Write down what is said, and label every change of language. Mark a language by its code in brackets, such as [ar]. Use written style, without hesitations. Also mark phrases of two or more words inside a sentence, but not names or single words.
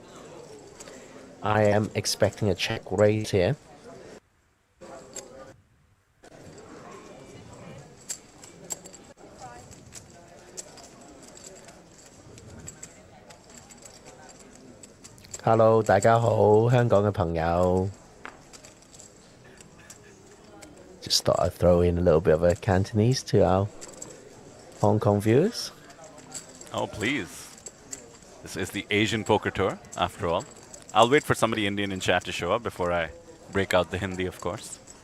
[en] I am expecting a check raise here. Hello， [yue] 大家好，香港嘅朋友。 [en] Just thought I'd throw in a little bit of a Cantonese to our Hong Kong viewers. Oh, please. This is the Asian Poker Tour, after all. I'll wait for somebody Indian in chat to show up before I break out the Hindi, of course.